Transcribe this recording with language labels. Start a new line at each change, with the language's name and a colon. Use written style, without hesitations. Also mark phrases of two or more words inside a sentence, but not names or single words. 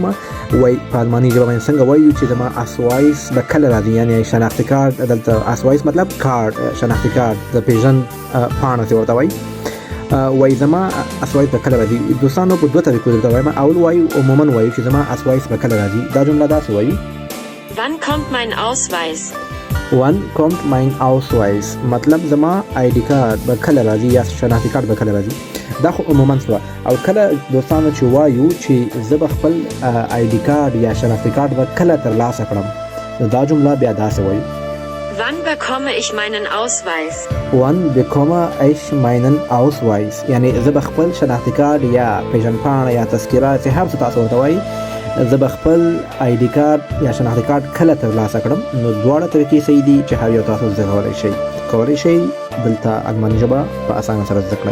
Pashto: وای په الماني ژبه باندې څنګه وایو چې زما اسوایس به کله راځي، یعنی شناختی کارت. دلته اسوایس مطلب کارت، شناختی کارت د پیژن پاڼه چې ورته وایي. وای زما اسوایس به کله راځي. دوستانو په دوه طریقو درته وایم. اول وایو عموما وایو چې زما اسوایس به کله راځي. دا جمله داسې وایي:
German: Wann kommt mein Ausweis? Wann kommt mein Ausweis؟
Pashto: مطلب زما
English: ID card
Pashto: به کله راځي یا شناختی کارت به کله راځي. دا خو عموما شوه. او کله دوستانو چې وایو چې زه به خپل
English: ID card
Pashto: یا شناختی کارت به کله ترلاسه کړم، دا جمله بیا داسې وایي:
German: Wann bekomme ich meinen Ausweis? Wann bekomme ich meinen Ausweis؟
Pashto: یعنی زه به خپل شناختی کارت یا پیژنپاڼه یا تذکره چې هر څه تاسو ورته وایي، زه به خپل
English: ID card
Pashto: یا شناختی کارت کله ترلاسه کړم. نو دواړه طریقې صحیح دي چې هر یو تاسو زده کولی شئ. دلته الماني ژبه په اسانه سره زده کړئ.